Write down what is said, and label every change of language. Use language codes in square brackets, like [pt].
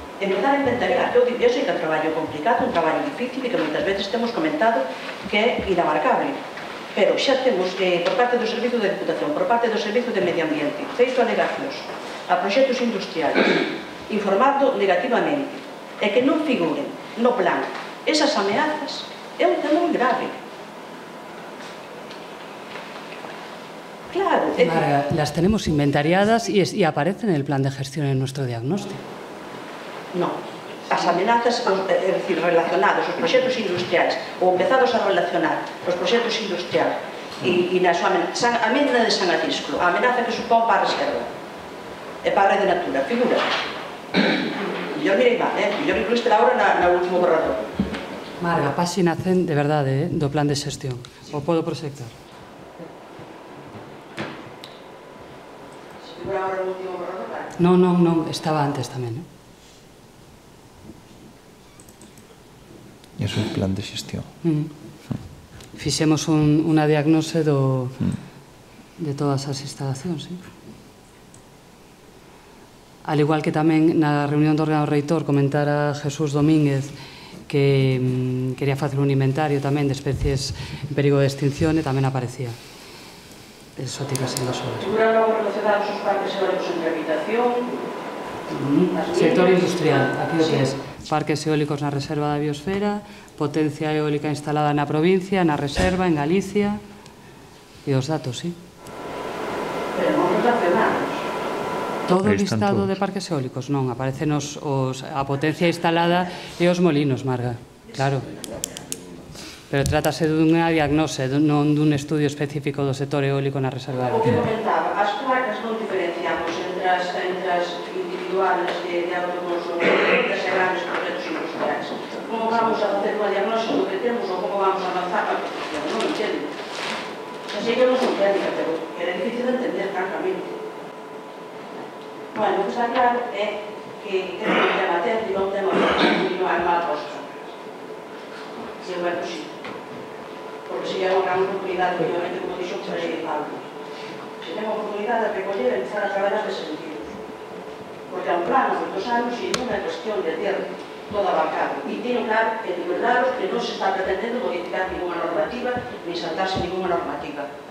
[gl] Empezar a inventariar, eu sei que é un traballo complicado, un traballo difícil e que moitas veces temos comentado que é inabarcable, pero xa temos por parte do Servizo de Diputación, por parte do Servizo de Medio Ambiente, feito alegacións a proxectos industriales, informando negativamente, e que non figuren no plan esas ameazas, é un tema moi grave. Claro. [es] Marga, las tenemos inventariadas y aparecen en el plan de gestión en nuestro diagnóstico. [gl] No, as amenazas, é dicir, relacionados os proxectos industriais ou empezados a relacionar os proxectos industriais e na súa amenaza, a mina de San Atisclo, a amenaza que supón para a reserva e para a rede natura, figura. Mellor mirei mal, mellor incluíste la hora na último borrador. Marga, páxina 100 de verdade do plan de xestión. O podo proxectar? Se figura ahora no último borrador, claro. Non, estaba antes tamén, Iso é o plan de xestión. Fixemos unha diagnose de todas as instalacións, [es] Al igual que [gl] tamén na reunión do órgano reitor comentara Jesús Domínguez que quería facer un inventario tamén de especies en perigo de extinción e tamén aparecía. Exóticas invasoras. Figuran logo relacionados os parques eólicos en rehabilitación. Sector industrial, aquí o que é. Parques eólicos na reserva da biosfera, potencia eólica instalada na provincia, na reserva, en Galicia, e os datos, sí. Pero non relacionados. Todo o listado de parques eólicos, non, aparecen a potencia instalada e os molinos, Marga, claro. Pero trátase dunha diagnose, non dun estudio específico do sector eólico na reserva da O que biosfera. comentaba, as placas non diferenciamos entre as individuales de autoconsumo e as grandes proxectos industriais. Como vamos a facer unha diagnose do que temos ou como vamos a avanzar na construcción? Non entendo. Xa sei que non son técnica, pero era difícil de entender, francamente. Bueno, o que está claro é que é un tema técnico, un tema que non hai mal posto. Se é posible. Porque se hai unha gran oportunidade, obviamente, como dixo, para ir algo. Se ten a oportunidade de recoller e empezar a traballar nese sentido. Porque é un plano de 2 anos e non é cuestión de ter todo abarcado. E teño claro que non se está pretendendo modificar ninguna normativa ni saltarse ninguna normativa.